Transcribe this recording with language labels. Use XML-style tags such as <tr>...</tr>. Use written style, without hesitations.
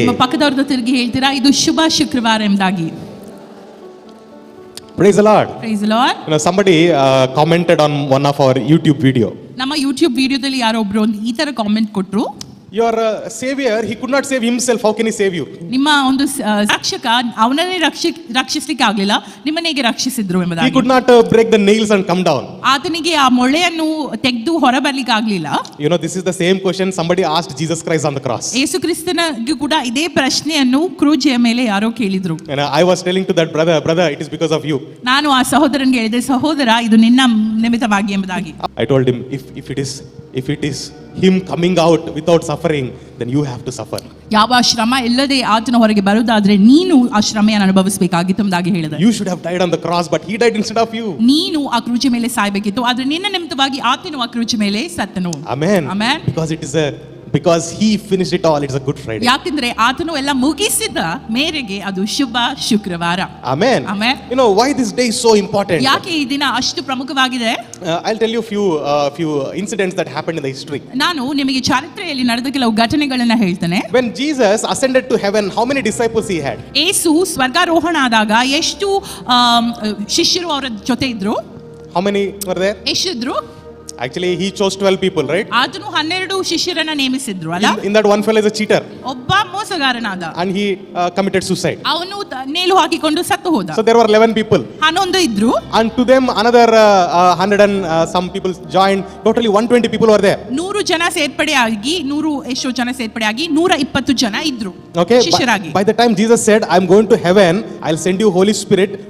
<kn>ನಿಮ್ಮ ಪಕ್ಕದವರ ತಿರುಗಿ ಹೇಳ್ತೀರಾ ಇದು ಶುಭ ಶುಕ್ರವಾರ ಎಂಬುದಾಗಿ.</kn> <en>Praise the Lord. Praise the Lord. You know, somebody commented on one of our YouTube video.</en> <kn>ನಮ್ಮ ಯೂಟ್ಯೂಬ್ ವಿಡಿಯೋದಲ್ಲಿ ಯಾರೋ ಒಬ್ರು ಒಂದು ಈ ತರ ಕಾಮೆಂಟ್ ಕೊಟ್ರು.</kn> <en>Your savior, he could not save himself. How can he save you?</en> <kn>ನಿಮ್ಮ ಒಂದು ರಕ್ಷಕ ಅವನನ್ನೇ ರಕ್ಷಿಸಲಿಕ್ಕೆ ಆಗಲಿಲ್ಲ, ನಿಮ್ಮನ್ನ ಹೇಗೆ ರಕ್ಷಿಸಿದ್ರು ಎಂಬುದಾಗಿ.</kn> <en>He could not break the nails and come down.</en> <kn>ಆತನಿಗೆ ಆ ಮೊಳೆಯನ್ನು ತೆಗೆದು ಹೊರಬರಲಿಕ್ಕೆ ಆಗಲಿಲ್ಲ.</kn> <en>You know, this is the same question somebody asked Jesus Christ on the cross.</en> <kn>ಯೇಸು ಕ್ರಿಸ್ತನಿಗೂ ಕೂಡ ಇದೇ ಪ್ರಶ್ನೆಯನ್ನು ಕ್ರೂಜೆಯ ಮೇಲೆ ಯಾರೋ ಕೇಳಿದ್ರು.</kn> <en>And I was telling to that brother, it is because of you.</en> <kn>ನಾನು ಆ ಸಹೋದರನಿಗೆ ಹೇಳಿದೆ, ಸಹೋದರ ಇದು ನಿನ್ನ ನಿಮಿತ್ತವಾಗಿ ಎಂಬುದಾಗಿ.</kn> <en>I told him, if it is him coming out without suffering, then you have to suffer.</en> <kn>ಯಾವ ಶ್ರಮ ಇಲ್ಲದೆ ಆತನ ಹೊರಗೆ ಬರುವುದಾದ್ರೆ ನೀನು ಆ ಶ್ರಮೆಯನ್ನು ಅನುಭವಿಸಬೇಕಾಗಿತ್ತು ಎಂಬುದಾಗಿ ಹೇಳಿದೆ.</kn> <en>You should have died on the cross, but he died instead of you.</en> <kn>ನೀನು ಆ ಕ್ರೂಜೆ ಮೇಲೆ ಸಾಯಬೇಕಿತ್ತು, ಆದ್ರೆ ನಿನ್ನ ನಿಮಿತ್ತವಾಗಿ ಆತನು ಆ ಕ್ರೂಜೆ ಮೇಲೆ ಸತ್ತನು.</kn> <en>Amen. Amen. Because he finished it all, it's a Good Friday.</en> <kn>ಯಾಕಂದ್ರೆ ಆತನು ಎಲ್ಲ ಮುಗಿಸಿದ ಮೇರೆಗೆ ಅದು ಶುಭ ಶುಕ್ರವಾರ.</kn> <en>Amen. Amen. You know why this day is so important?</en> <kn>ಯಾಕೆ ಈ ದಿನ ಅಷ್ಟು ಪ್ರಮುಖವಾಗಿದೆ?</kn> <en>I'll tell you few incidents that happened in the history.</en> <kn>ನಾನು ನಿಮಗೆ ಚರಿತ್ರೆಯಲ್ಲಿ ನಡೆದ ಕೆಲವು ಘಟನೆಗಳನ್ನ ಹೇಳ್ತೇನೆ.</kn> <en>When Jesus ascended to heaven, how many disciples he had?</en> <kn>ಯೇಸು ಸ್ವರ್ಗಾರೋಹಣ ಆದಾಗ ಎಷ್ಟು ಶಿಷ್ಯರು ಅವರ ಜೊತೆ ಇದ್ರು?</kn> <en>How many were there?</en> <kn>ಎಷ್ಟಿದ್ರು?</kn> <en>Actually, he chose 12 people, right?</en> <kn>ಆತನು 12 ಶಿಷ್ಯರನ್ನ ನೇಮಿಸಿದ್ರು ಅಲ್ಲ?</kn> <en>In that one fellow is a cheater.</en> <kn>ಒಬ್ಬ ಮೋಸಗಾರನಾದ.</kn> <en>And he committed suicide.</en> <kn>ಅವನು ನೇಲು ಹಾಕಿಕೊಂಡು ಸತ್ತು ಹೋದ.</kn> <en>So there were 11 people.</en> <kn>11 ಇದ್ರು.</kn> <en>And to them another 100 and some people joined. Totally 120 people were there.</en> <kn>100 ಜನ ಸೇರ್ಪಡೆಯಾಗಿ 100 ಎಷ್ಟೋ ಜನ ಸೇರ್ಪಡೆಯಾಗಿ 120 ಜನ ಇದ್ರು.</kn> <en>Okay.</en> <kn>ಶಿಷ್ಯರಾಗಿ.</kn> <en>By the time Jesus said, "I'm going to heaven, I'll send you Holy Spirit.</en>